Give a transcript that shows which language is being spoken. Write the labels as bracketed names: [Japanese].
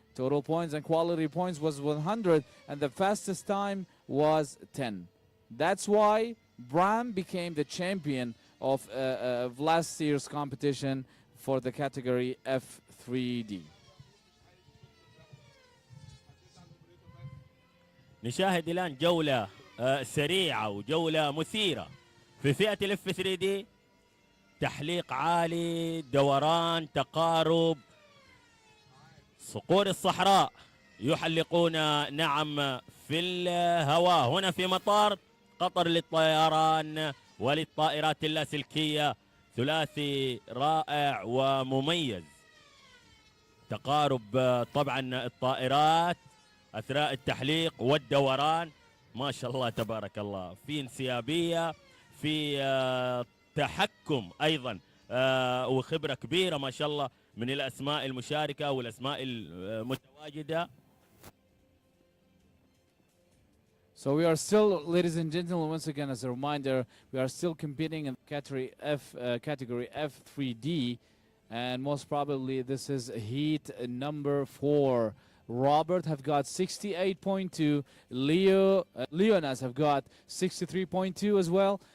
[English] Total points and quality points was 100, and the fastest time was 10. That's why Bram became the champion of last year's competition for the category F3D. [Arabic] نشاهد الان جوله سريعه وجوله مثيره في فئه الاف 3 دي. تحليق عالي، دوران، تقارب، صقور الصحراء يحلقون نعم في الهواء هنا في مطار قطر للطيران وللطائرات اللاسلكية. ثلاثي رائع ومميز. تقارب طبعا الطائرات أثناء التحليق والدوران، ما شاء الله تبارك الله، في انسيابية، في تحكم أيضا وخبرة كبيرة ما شاء الله من الأسماء المشاركة والأسماء المتواجدة. [English] So we are still, ladies and gentlemen, once again as a reminder, we are still competing in category F3D, and most probably this is heat number 4. Robert have got 68.2, Leonas have got 63.2 as well.